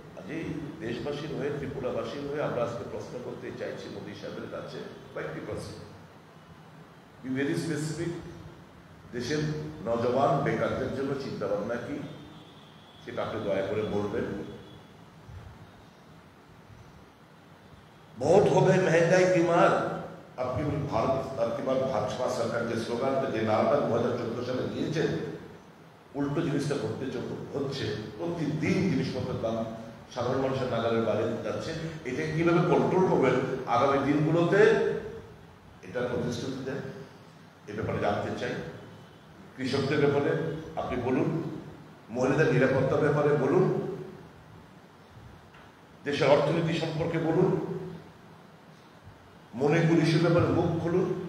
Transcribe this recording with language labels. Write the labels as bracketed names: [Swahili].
[Bangla] আজই দেশবাসীর হয়ে, ত্রিপুরাবাসীর হয়ে আমরা আজকে প্রশ্ন করতে চাইছি মোদী সাহেবের কাছে কয়েকটি প্রশ্ন। [English] be very specific, [Bangla] দেশের নজওয়ান বেকারদের জন্য চিন্তা ভাবনা কি, সেটা আপনি দয়া করে বলবেন। [Hindi] बहुत हो गए महंगाई की मार, आपकी बार भाजपा सरकार के स्लोगान पे [Bangla] যে নারাটা 2014 সালে দিয়েছেন, উল্টো জিনিসটা হচ্ছে। প্রতিদিন জিনিসপত্রের দাম সাধারণ মানুষের নাগালের বাইরে যাচ্ছে। এটা কিভাবে কন্ট্রোল করবেন আগামী দিনগুলোতে, এটা প্রতিশ্রুতি দেন। এ ব্যাপারে জানতে চাই। কৃষকদের ব্যাপারে আপনি বলুন, মহিলাদের নিরাপত্তার ব্যাপারে বলুন, দেশের অর্থনীতি সম্পর্কে বলুন, মণিপুর ইস্যুর ব্যাপারে মুখ খুলুন।